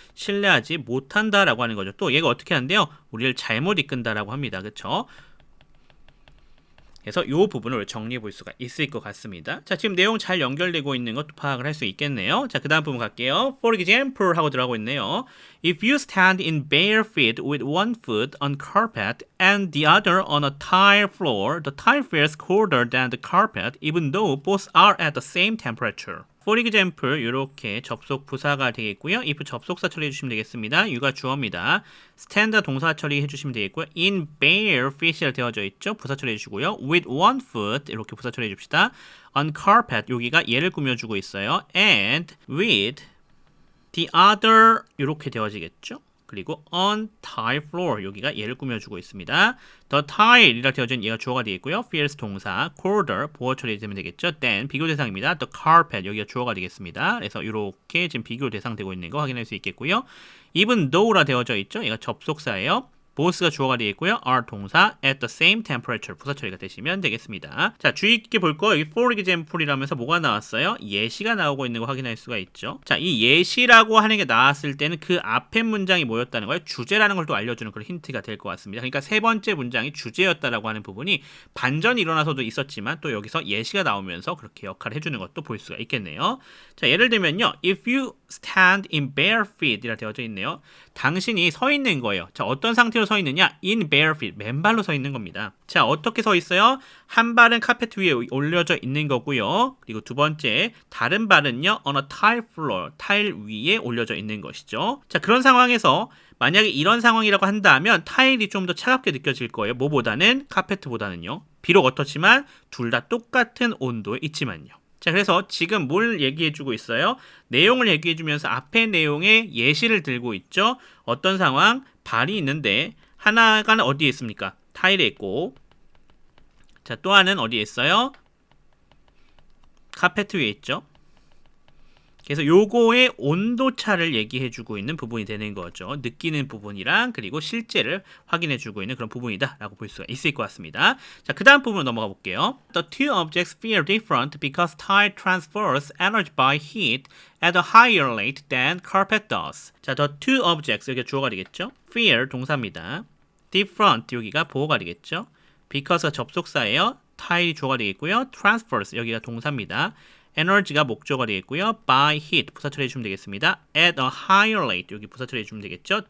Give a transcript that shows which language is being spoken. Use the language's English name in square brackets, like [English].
[Korean] 신뢰하지 못한다라고 하는 거죠. 또 얘가 어떻게 한대요? 우리를 잘못 이끈다라고 합니다. 그렇죠? 그래서 이 부분을 정리해 볼 수가 있을 것 같습니다. 자, 지금 내용 잘 연결되고 있는 것도 파악을 할 수 있겠네요. 자, 그 다음 부분 갈게요. [English] For example [Korean] 하고 들어가고 있네요. [English] If you stand in bare feet with one foot on carpet and the other on a tile floor, the tile feels colder than the carpet even though both are at the same temperature. For example, [Korean] 이렇게 접속 부사가 되겠고요. if 접속사 처리해 주시면 되겠습니다. you가 주어입니다. stand 동사 처리해 주시면 되겠고요. in bare feet이라 되어져 있죠. 부사 처리해 주시고요. with one foot 이렇게 부사 처리해 줍시다. on carpet 여기가 얘를 꾸며주고 있어요. and with the other 이렇게 되어지겠죠. 그리고 on tile floor 여기가 얘를 꾸며주고 있습니다. the tile이라 되어진 얘가 주어가 되겠고요. feels 동사, colder 보어 처리되면 되겠죠. then 비교 대상입니다. the carpet 여기가 주어가 되겠습니다. 그래서 이렇게 지금 비교 대상되고 있는 거 확인할 수 있겠고요. even though라 되어져 있죠. 얘가 접속사예요. both가 주어가 되겠고요. are 동사, at the same temperature 부사 처리가 되시면 되겠습니다. 자, 주의 깊게 볼 거 여기 for example이라면서 뭐가 나왔어요? 예시가 나오고 있는 거 확인할 수가 있죠. 자, 이 예시라고 하는 게 나왔을 때는 그 앞에 문장이 뭐였다는 거예요? 주제라는 걸 또 알려주는 그런 힌트가 될 것 같습니다. 그러니까 세 번째 문장이 주제였다라고 하는 부분이 반전이 일어나서도 있었지만 또 여기서 예시가 나오면서 그렇게 역할을 해주는 것도 볼 수가 있겠네요. 자, 예를 들면요. [English] If you stand in bare feet [Korean] 이라 되어져 있네요. 당신이 서 있는 거예요. 자, 어떤 상태로 서 있느냐? [English] in bare feet, [Korean] 맨발로 서 있는 겁니다. 자, 어떻게 서 있어요? 한 발은 카페트 위에 올려져 있는 거고요. 그리고 두 번째, 다른 발은요, [English] on a tile floor, [Korean] 타일 위에 올려져 있는 것이죠. 자, 그런 상황에서 만약에 이런 상황이라고 한다면 타일이 좀 더 차갑게 느껴질 거예요. 뭐보다는? 카페트보다는요. 비록 어떻지만 둘 다 똑같은 온도에 있지만요. 자, 그래서 지금 뭘 얘기해주고 있어요? 내용을 얘기해주면서 앞에 내용에 예시를 들고 있죠. 어떤 상황? 발이 있는데 하나가 어디에 있습니까? 타일에 있고, 자, 또 하나는 어디에 있어요? 카페트 위에 있죠. 그래서 요거의 온도차를 얘기해주고 있는 부분이 되는 거죠. 느끼는 부분이랑 그리고 실제를 확인해주고 있는 그런 부분이다 라고 볼 수가 있을 것 같습니다. 자, 그 다음 부분으로 넘어가 볼게요. [English] The two objects feel different because tile transfers energy by heat at a higher rate than carpet does. [Korean] 자, the two objects, 여기가 주어가 되겠죠. feel 동사입니다. different, 여기가 보어가 되겠죠. because가 접속사예요. tile이 주어가 되겠고요. transfers, 여기가 동사입니다. 에너지가 목적어가 되겠고요. by heat 부사 처리해주면 되겠습니다. [English] at a higher rate [Korean] 여기 부사 처리해주면 되겠죠.